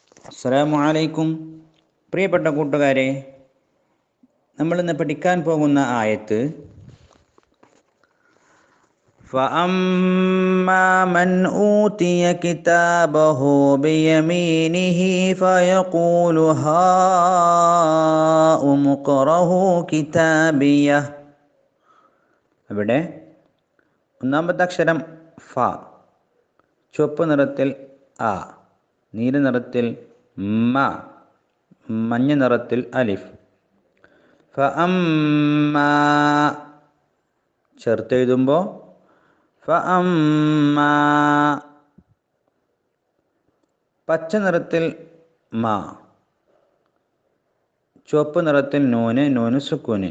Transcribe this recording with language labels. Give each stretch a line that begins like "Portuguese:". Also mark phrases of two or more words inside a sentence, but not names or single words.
Arabic: السلام عليكم.
Malayalam: പ്രിയപ്പെട്ട കൂട്ടുകാരെ, നമ്മളിന്ന് പഠിക്കാൻ പോകുന്ന ആയത്ത്
Arabic: فَأَمَّا مَنْ أُوتِيَ كِتَابَهُ بِيَمِينِهِ فَيَقُولُ هَاؤُمُ اقْرَءُوا كِتَابِيَهْ.
Malayalam: ഇവിടെ ഒന്നാമത്തെ അക്ഷരം ഫ, ചുവപ്പ് നിറത്തിൽ ആ, നീല നിറത്തിൽ മ, മഞ്ഞ നിറത്തിൽ അലിഫ്. ഫഅമ്മാ ചേർത്തെഴുതുമ്പോൾ ഫഅമ്മാ, പച്ച നിറത്തിൽ മ, ചുവപ്പ് നിറത്തിൽ നൂന് സുക്കൂന്.